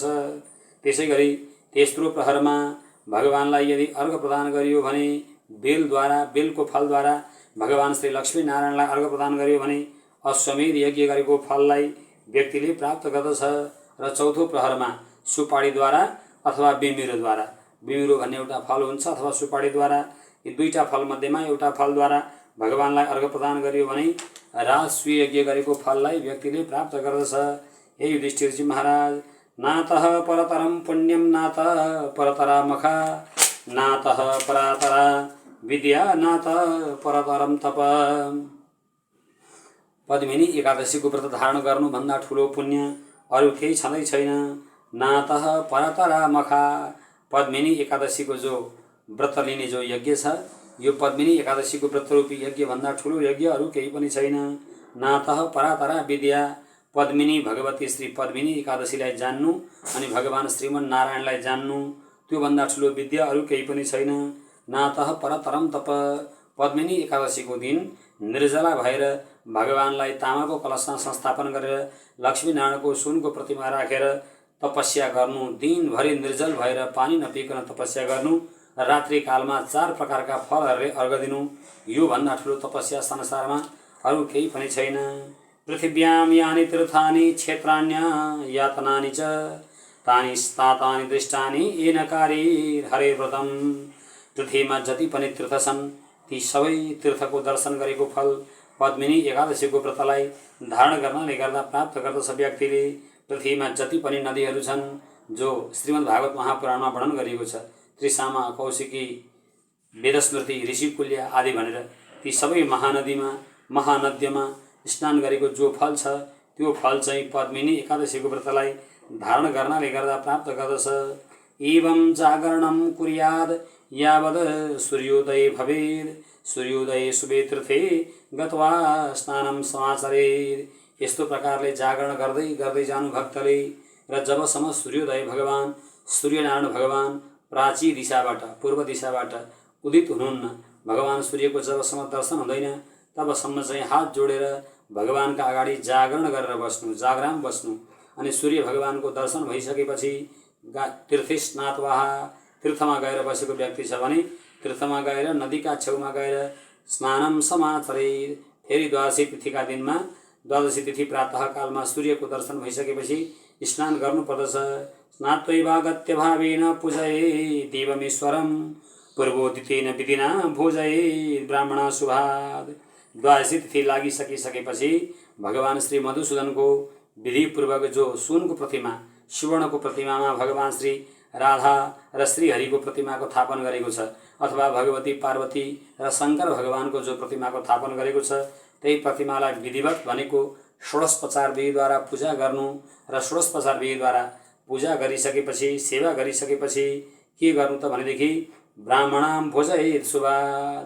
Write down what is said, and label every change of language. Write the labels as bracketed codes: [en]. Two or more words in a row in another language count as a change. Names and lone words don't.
[ne] त्यसै गरी तेस्रो प्रहरमा भगवानलाई यदि अर्घ प्रदान गरियो भने बेलद्वारा, बेलको फलद्वारा भगवान श्री लक्ष्मी नारायणलाई अर्घ प्रदान गरियो भने अश्वमेध यज्ञ गरेको फललाई व्यक्तिले प्राप्त गर्दछ। र चौथो प्रहरमा सुपारीद्वारा अथवा बिमिरोद्वारा, बिमिरो भन्ने एउटा फल हुन्छ, अथवा सुपारीद्वारा, यी दुईटा फलमध्येमा एउटा फलद्वारा भगवानलाई अर्घ प्रदान गरियो भने राजस्वी यज्ञ गरेको फललाई व्यक्तिले प्राप्त गर्दछ। [sa] हे युधिष्ठिरजी महाराज, नातः परतरम पुण्यम नातः परतरा मखा नातः परातरा विद्या नातः परतरम तप। [ne] पद्मिनी एकादशीको व्रत धारण गर्नुभन्दा ठुलो पुण्य अरू केही छँदै छैन। [sa] नातः परतरा मखा। [ne] पद्मिनी एकादशीको जो व्रत लिने जो यज्ञ छ, यो पद्मिनी एकादशीको व्रतरूपी यज्ञभन्दा ठुलो यज्ञ अरू केही पनि छैन। [sa] नातः परातरा विद्या। [ne] पद्मिनी भगवती श्री पद्मिनी एकादशीलाई जान्नु अनि भगवान श्रीमन्नारायणलाई जान्नु, त्योभन्दा ठुलो विद्या अरू केही पनि छैन। [sa] नातः परतरम तप। [ne] पद्मिनी एकादशीको दिन निर्जला भएर भगवानलाई तामाको कलशमा संस्थापन गरेर लक्ष्मीनारायणको सुनको प्रतिमा राखेर तपस्या गर्नु, दिनभरि निर्जल भएर पानी नपिकन तपस्या गर्नु, रात्रि कालमा 4 प्रकारका फलहरूले अर्घ दिनु, यो भन्दा ठुलो तपस्या संसारमा अरू केही पनि छैन। [sa] पृथिव्याम यानि तीर्थानि क्षेत्राण्य यातनानि च तानि स्तातानि दृष्टानि येन कारीर हरे व्रतम। [ne] पृथ्वीमा जति पनि तीर्थ छन् ती सबै तीर्थको दर्शन गरेको फल पद्मिनी एकादशीको व्रतलाई धारण गर्नाले गर्दा प्राप्त गर्दछ व्यक्तिले। पृथ्वीमा जति पनि नदीहरू छन् जो श्रीमद् भागवत महापुराणमा वर्णन गरिएको छ, त्रिसामा, कौशिकी, वेदस्मृति, ऋषिकुल्य आदि भनेर ती सबै महानद्यमा स्नान गरेको जो फल छ त्यो फल चाहिँ पद्मिनी एकादशीको व्रतलाई धारण गर्नाले गर्दा प्राप्त गर्दछ। [sa] एवं जागरणम कुर्याद यावद् सूर्योदय भवेद सूर्योदय शुभे तीर्थे गत्वा स्नानम समाचरेद। [ne] यस्तो प्रकारले जागरण गर्दै गर्दै जानु भक्तले र जबसम्म सूर्योदय भगवान सूर्यनारायण भगवान प्राची दिशाबाट पूर्व दिशाबाट उदित हुनुहुन्न, भगवान सूर्यको जबसम्म दर्शन हुँदैन तबसम्म चाहिँ हात जोडेर भगवानका अगाडि जागरण गरेर बस्नु, जागराम बस्नु। अनि सूर्य भगवानको दर्शन भइसकेपछि [sa] तीर्थे स्नात्वा, [ne] तीर्थमा गएर बसेको व्यक्ति छ भने तीर्थमा गएर नदीका छेउमा गएर [sa] स्नानम समाचरेद। [ne] फेरि द्वादशी तिथिका दिनमा द्वादशी तिथि प्रातः कालमा सूर्यको दर्शन भइसकेपछि स्नान गर्नुपर्दछ। [sa] स्नात्वैवागत्य भावेन पूजयेत् देवमीश्वरम पूर्वोदितेन विधिना भोजयेत् ब्राह्मण शुभाद। [ne] द्वादशी तिथि लागिसकेपछि भगवान श्री मधुसूदनको विधिपूर्वक जो सुनको प्रतिमा, सुवर्णको प्रतिमामा भगवान श्री राधा र श्रीहरिको प्रतिमाको स्थापन गरेको छ, अथवा भगवती पार्वती र शङ्कर भगवानको जो प्रतिमाको स्थापन गरेको छ, त्यही प्रतिमालाई विधिवत भनेको षोडशोपचार विधिद्वारा पूजा गर्नु र षोडशोपचार विधिद्वारा पूजा गरिसकेपछि, सेवा गरिसकेपछि के गर्नु त भनेदेखि [sa] ब्राह्मणाम भोजयेत् शुभाद।